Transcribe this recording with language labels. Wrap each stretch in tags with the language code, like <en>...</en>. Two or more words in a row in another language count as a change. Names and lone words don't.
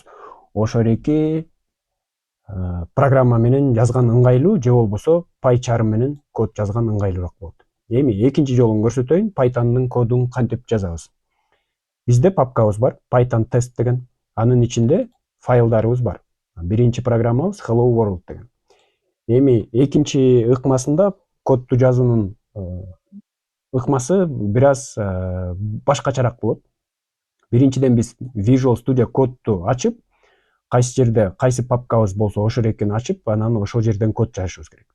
<ky>Ошореки программа менен жазган ыңгайлуу, же болбосо PyCharm менен код жазган ыңгайлуураак болот. Эми экинчи жолун көрсөтөйүн, Python'дын кодун кантип жазабыз. Бизде папкабыз бар, Python test деген. Анын ичинде файлдарыбыз бар. Биринчи программабыз hello world деген. Эми экинчи ыкмасында кодду жазуунун ыкмасы бир аз башкачараак болот. Биринчиден биз Visual Studio Code'ду ачып, кайсы жерде кайсы папкабыз болсо ошол экенин ачып, анан ошол жерден код жазышыбыз керек.</ky>